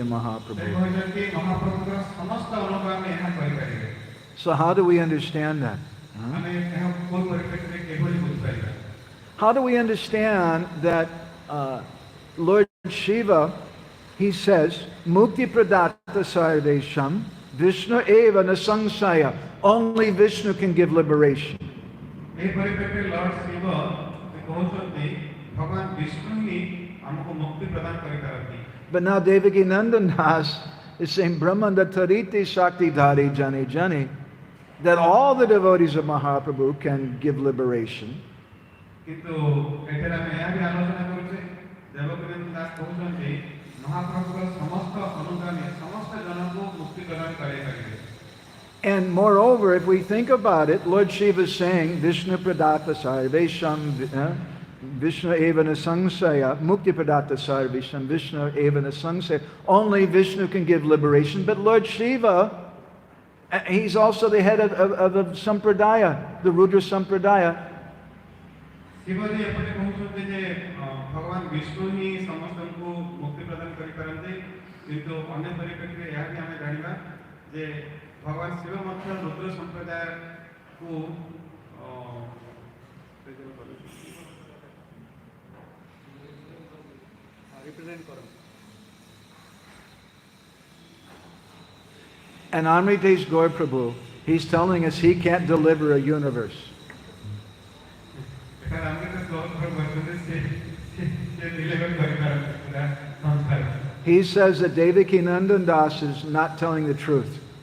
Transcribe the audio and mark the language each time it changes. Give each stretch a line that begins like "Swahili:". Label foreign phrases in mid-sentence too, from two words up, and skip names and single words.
Odia: ସେ Mahaprabhu. କହିଛନ୍ତି ମହାପ୍ରଭୁଙ୍କର ସମସ୍ତ ଅନୁଗାମୀ ଏହା କରିପାରିବେ।
English: So how do we understand that?
Odia: ଆମେ ଏହା କୋଉ ପରିପ୍ରେକ୍ଷୀରେ କିଭଳି ବୁଝିପାରିବା?
English: How do we understand that Lord Shiva, he says,
Sanskrit: मुक्ति प्रदाता सर्वेषां, विष्णु एव न संशय.
English: Only Vishnu can give liberation.
Odia: ଏହି ପରିପ୍ରେକ୍ଷୀରେ ଲର୍ଡ ଶିବ କହୁଛନ୍ତି ଭଗବାନ ବିଷ୍ଣୁ ହିଁ ଆମକୁ ମୁକ୍ତି ପ୍ରଦାନ କରିପାରନ୍ତି।
English: But now Devaki Nandan Das is saying,
Bangla: ব্রহ্মাণ্ড তারিতে শক্তি ধরে জনে জনে,
English: that all the devotees of Mahaprabhu can give liberation.
Odia: କିନ୍ତୁ ଏଠାରେ ଆମେ ଏହା ବି ଆଲୋଚନା କରୁଛେ ଦେବକୀନନ୍ଦନ ଦାସ କହୁଛନ୍ତି ମହାପ୍ରଭୁଙ୍କର ସମସ୍ତ ଅନୁଗାମୀ ସମସ୍ତ ଜଣଙ୍କୁ ମୁକ୍ତି ପ୍ରଦାନ କରାଇପାରିବେ।
English: And moreover, if we think about it, Lord Shiva is saying,
Sanskrit: विष्णु प्रदाता सर्वेषां, विष्णु एव न संशय, मुक्ति प्रदाता सर्वेषां, विष्णु एव न संशय.
English: Only Vishnu can give liberation. But Lord Shiva, he's also the head of the Sampradaya, the Rudra Sampradaya.
Odia: ଶିବଜୀ ଏପଟେ କହୁଛନ୍ତି ଯେ ଭଗବାନ ବିଷ୍ଣୁ ହିଁ ସମସ୍ତଙ୍କୁ ମୁକ୍ତି ପ୍ରଦାନ କରିପାରନ୍ତି କିନ୍ତୁ ଅନ୍ୟ ପରିପ୍ରେକ୍ଷୀରେ ଏହା ବି ଆମେ ଜାଣିବା ଯେ ଭଗବାନ ଶିବ ମଧ୍ୟ ରୁଦ୍ର ସମ୍ପ୍ରଦାୟକୁ ରିପ୍ରେଜେଣ୍ଟ କରନ୍ତି।
English: And Amritesh Gaur Prabhu, he's telling us he can't deliver a universe. He says that Devaki Nandan Das is not telling the truth.